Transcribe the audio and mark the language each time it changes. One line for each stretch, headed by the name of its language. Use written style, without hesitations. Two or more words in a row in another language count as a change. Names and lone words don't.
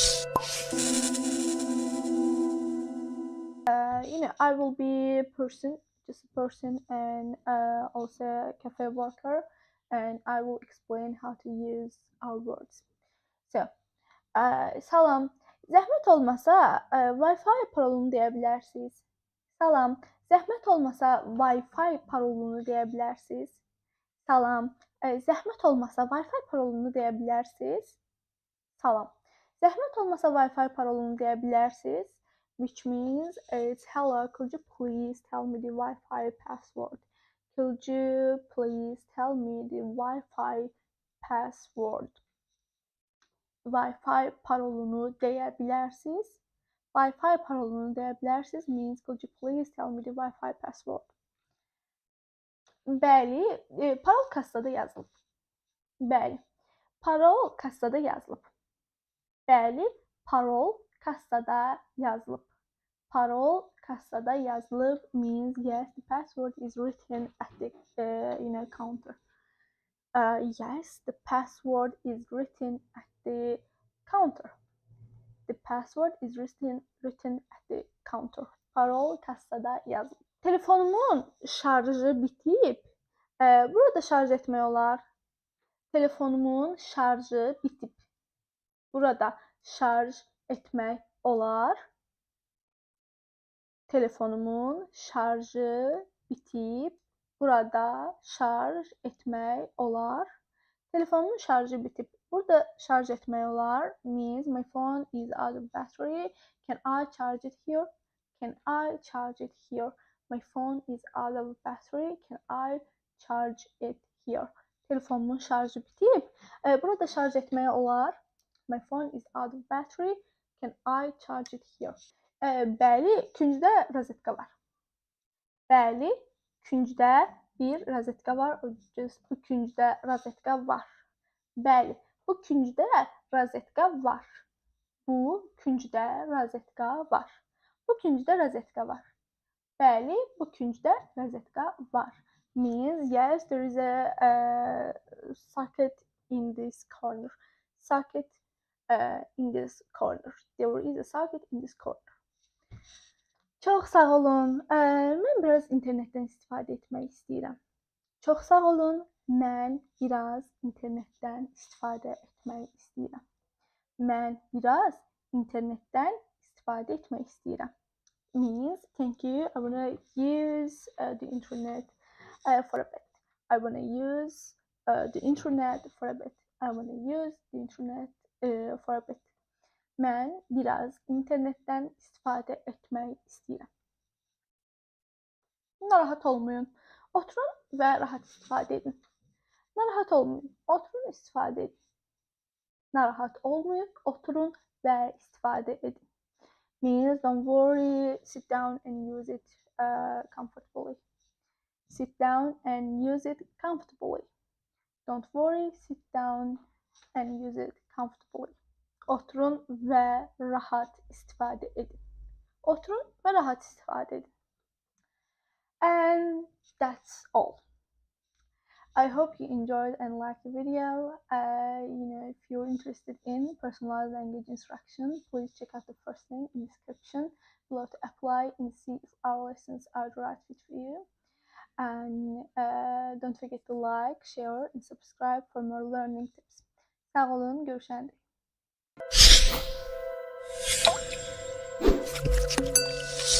English: I will be a person just a person and also a cafe worker, and I will explain how to use our words. So,
Azerbaijani: salam. Zəhmət olmasa Wi-Fi parolunu deyə bilərsiniz. Salam. Zəhmət olmasa Wi-Fi parolunu deyə bilərsiniz. Salam. Zəhmət olmasa Wi-Fi parolunu deyə bilərsiniz. Salam. Zəhmət olmasa Wi-Fi parolunu deyə bilərsiniz.
English: Which means it's hello, could you please tell me the Wi-Fi password? Could you please tell me the Wi-Fi password?
Azerbaijani: Wi-Fi parolunu deyə bilərsiniz. Wi-Fi parolunu deyə bilərsiniz
English: means could you please tell me the Wi-Fi password?
Azerbaijani: Bəli, parol kassada yazılıb. Bəli, parol kassada yazılıb. Bəli, parol kassada yazılıb. Parol kassada yazılıb
English: means yes, the password is written at the counter. Yes, the password is written at the counter. The password is written at the counter.
Azerbaijani: Parol kassada yazılıb. Telefonumun şarjı bitib. Burada şarj etmək olar. Telefonumun şarjı bitib. Burada şarj etmək olar. Telefonumun şarjı bitib. Burada şarj etmək olar. Telefonumun şarjı bitib. Burada şarj etmək olar
English: means my phone is out of battery. Can I charge it here? Can I charge it here? My phone is out of battery. Can I charge it here?
Azerbaijani: Telefonumun şarjı bitib. Burada şarj etmək olar.
English: My phone is out of battery. Can I charge it here?
Azerbaijani: Bəli, küncdə rozetka var. Bəli, küncdə bir rozetka var. Bu küncdə rozetka var. Bəli, bu küncdə rozetka var. Bu küncdə rozetka var. Bu küncdə rozetka var. Bəli, bu küncdə rozetka var.
English: Means yes, there is a socket in this corner. Socket in this corner. There is a socket in this corner.
Azerbaijani: Çox sağ olun. Mən biraz internetdən istifadə etmək istəyirəm. Çox sağ olun. Mən biraz internetdən istifadə etmək istəyirəm. Mən biraz internetdən istifadə etmək istəyirəm.
English: Means thank you. I want to use the internet for a bit. I want to use the internet for a bit. I want to use the internet for a bit.
Azerbaijani: Mən biraz internetdən istifadə etmək istəyirəm. Narahat olmayın. Oturun və rahat istifadə edin. Narahat olmayın. Oturun, istifadə edin. Narahat olmayın. Oturun və istifadə edin.
English: Means don't worry, sit down and use it comfortably. Sit down and use it comfortably. Don't worry, sit down and use it comfortably.
Azerbaijani: Oturun və rahat istifadə edin. Oturun və rahat istifadə edin.
English: And that's all. I hope you enjoyed and liked the video. If you're interested in personalized language instruction, please check out the first link in the description below to apply and see if our lessons are the right fit for you. And don't forget to like, share, and subscribe for more learning tips.
Azerbaijani: Sağ olun, görüşəndə.